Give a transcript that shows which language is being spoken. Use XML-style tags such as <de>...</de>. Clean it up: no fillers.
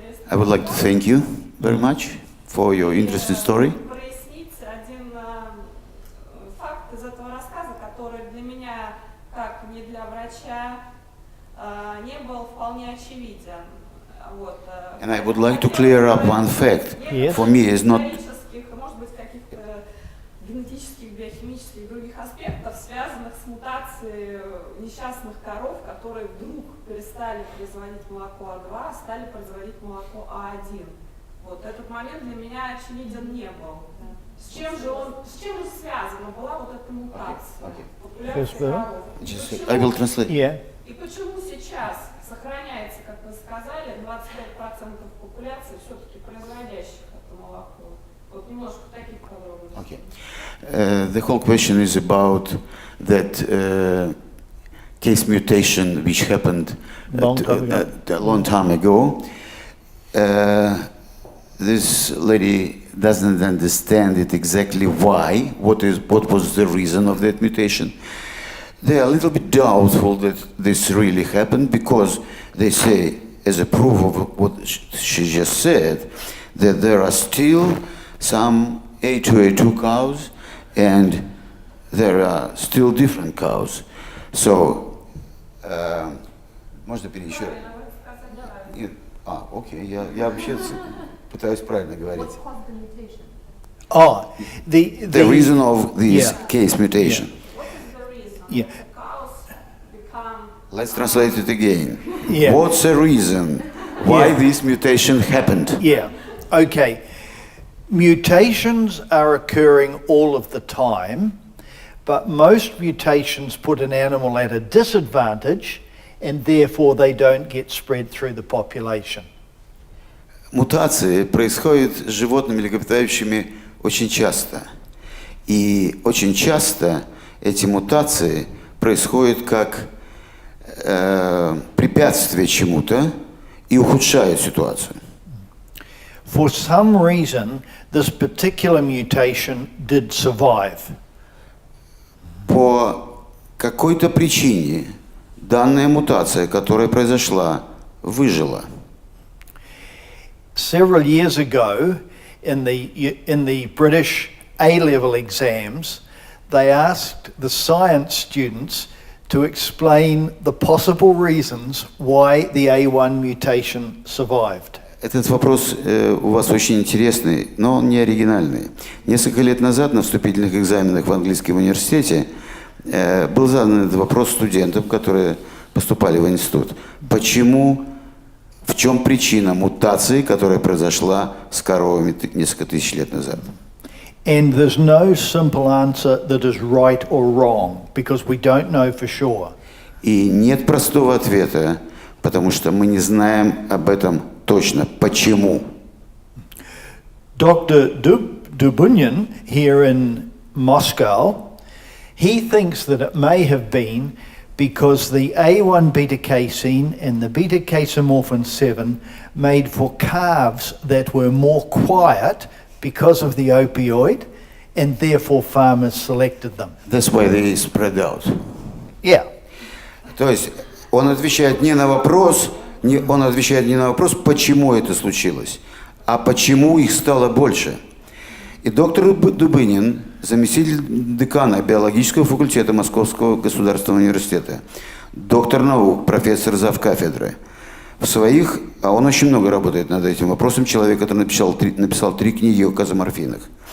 <en>I would like to thank you very much for your interesting story.</en> <ru>Прояснить один факт из этого рассказа, который для меня, как не для врача, не был вполне очевиден. Вот.</ru> <en>And I would like to clear up one fact. Yes. For me, is not.</en> <ru>Может быть, каких-то генетических, биохимических и других аспектов, связанных с мутацией несчастных коров, которые вдруг перестали производить молоко А2, а стали производить молоко А1. Вот этот момент для меня очевиден не был. С чем же связана была вот эта мутация? Популяция коров.</ru> <en>I will translate. Yeah.</en> <ru>И почему сейчас сохраняется, как вы сказали, 25% популяции все-таки производящих это молоко? Вот немножко таких подробностей.</ru> <en>Okay. The whole question is about that case mutation which happened a long time ago. This lady doesn't understand it exactly why, what was the reason of that mutation. They are a little bit doubtful that this really happened because they say, as a proof of what she just said, that there are still some A2A2 cows, and there are still different cows. So,</en> <ru>можно перейти? Нет. Окей, я вообще пытаюсь правильно говорить. Oh,</ru> <en>The reason of this case mutation. What is the reason? Yeah. Cows become Let's translate it again. Yeah. What's the reason why Yeah. this mutation happened? Yeah, okay. Mutations are occurring all of the time, but most mutations put an animal at a disadvantage, and therefore they don't get spread through the population.</en> <ru>Мутации происходят с животными млекопитающими очень часто. И очень часто эти мутации происходят как препятствие чему-то и ухудшают ситуацию.</ru> <en>For some reason, this particular mutation did survive.</en> <ru>По какой-то причине данная мутация, которая произошла, выжила.</ru> <en>Several years ago, in the British A-level exams, they asked the science students to explain the possible reasons why the A1 mutation survived.</en> <ru>Этот вопрос у вас очень интересный, но он не оригинальный. Несколько лет назад на вступительных экзаменах в английском университете был задан этот вопрос студентам, которые поступали в институт. Почему, в чем причина мутации, которая произошла с коровами несколько тысяч лет назад?</ru> <en>And there's no simple answer that is right or wrong, because we don't know for sure.</en> <ru>И нет простого ответа, потому что мы не знаем об этом точно. Почему?</ru> <en>Dr. Dubunyan here in Moscow, he thinks that it may have been because the A1 beta-casein and the beta-casomorphin 7 made for calves that were more quiet because of the opioid, and therefore farmers selected them. That's why they spread out. Yeah.</en> <ru>То есть он отвечает не на вопрос, почему это случилось, а почему их стало больше. И доктор Дубынин, заместитель декана биологического факультета Московского государственного университета, доктор наук, профессор завкафедры, а он очень много работает над этим вопросом, человек, который написал 3 книги о казоморфинах.</ru>